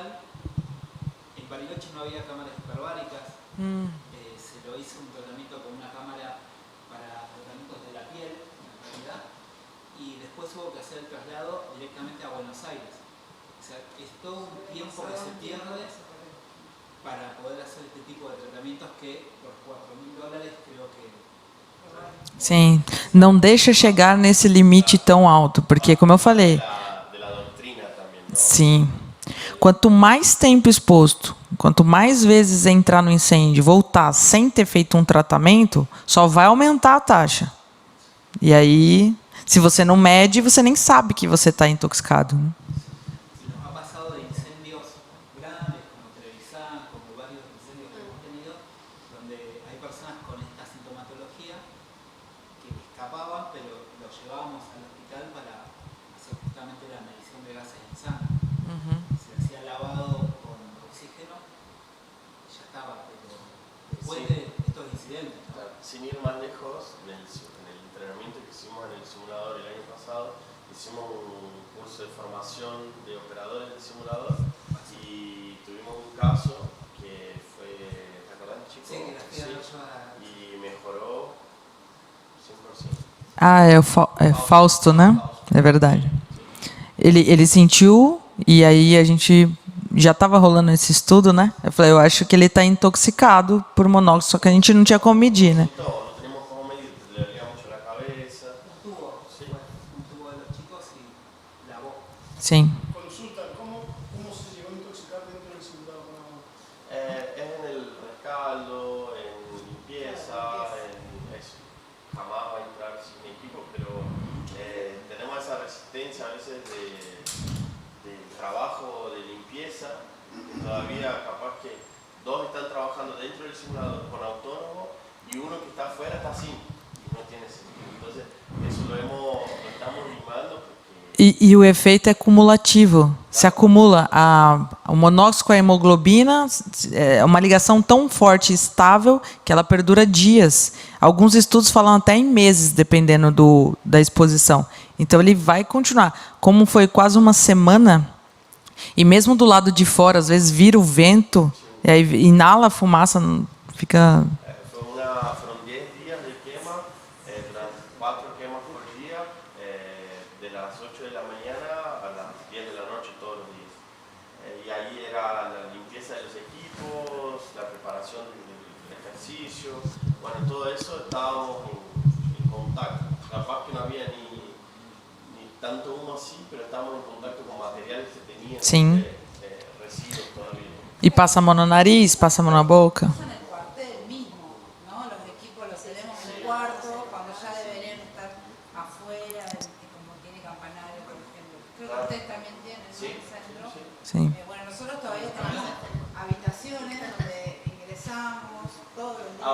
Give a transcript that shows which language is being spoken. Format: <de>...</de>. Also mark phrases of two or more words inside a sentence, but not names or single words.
<es>En Bariloche no había cámaras hiperbáricas, se lo hizo un tratamiento con una cámara para tratamientos de la piel, en realidad, y después hubo que hacer el traslado directamente a Buenos Aires. O sea, es todo un tiempo que se pierde para poder hacer este tipo de tratamientos que por $4.000 creo que...</es> <pt>Sim. Não deixa chegar nesse limite tão alto, porque, como eu falei...</pt> <es>De la doutrina también, ¿no?</es> <pt>Sim. Quanto mais tempo exposto, quanto mais vezes entrar no incêndio e voltar sem ter feito um tratamento, só vai aumentar a taxa. E aí, se você não mede, você nem sabe que você está intoxicado. Né?</pt> <es>Nos ha pasado de incendios grandes, como Trevisan, como varios incendios que hemos tenido, donde hay personas con esta sintomatología que escapaban, pero los llevábamos al hospital para hacer justamente la medición de gases en sangre. Se hacía lavado con oxígeno y ya estaba, pero después Sí. de estos incidentes, ¿no? Claro, sin ir más lejos, en el entrenamiento que hicimos en el simulador el año pasado, hicimos un curso de formación de operadores del simulador y tuvimos un caso que fue, ¿te acordás, chico? Sí, que la fui a ver yo a... Y mejoró 100%.</es> <pt>Ah, é o Fausto, né? É verdade. Ele sentiu, e aí a gente já estava rolando esse estudo, né? Eu falei, eu acho que ele está intoxicado por monóxido, só que a gente não tinha como medir, né?</pt> <es>No teníamos como medir, le dolía mucho la cabeza. Un tubo de los chicos y la voz.</es> <pt>Sim.</pt> <es>Consulta, ¿cómo se llegó a intoxicar dentro del simulador con agua? Es en el rescaldo, en limpieza, en eso. Jamás va a entrar sin equipo, pero tenemos esa resistencia a veces del trabajo de limpieza. Todavía capaz que dos están trabajando dentro del simulador con autónomo y uno que está afuera está sin y no tiene sentido. Entonces eso lo estamos limando.</es> <pt>E o efeito é cumulativo. Se acumula o monóxido com a hemoglobina, é uma ligação tão forte e estável que ela perdura dias. Alguns estudos falam até em meses, dependendo da exposição. Então, ele vai continuar. Como foi quase uma semana, e mesmo do lado de fora, às vezes vira o vento, e aí inala a fumaça, fica...</pt> <es>Fueron 10 días de quema, durante 4 quemas por día, de las 8 de la mañana a las 10 de la noche todos los días. Y ahí era la limpieza de los equipos, la preparación del ejercicio, bueno, todo eso estábamos en contacto. Capaz que no había ni tanto humo así, pero estábamos en contacto con materiales que tenían residuos todavía.</es> <pt>E passa a mão no nariz, passa a mão na boca.</pt> <es>En el cuartel mismo, ¿no? Los equipos los tenemos en el cuarto, cuando ya deberían estar afuera, como tiene campanario, por ejemplo. Creo que ustedes también tienen, ¿no? Sí, El centro.</es> <pt>Sim.</pt> <es>Bueno, nosotros todavía tenemos habitaciones donde ingresamos todos los días.</es>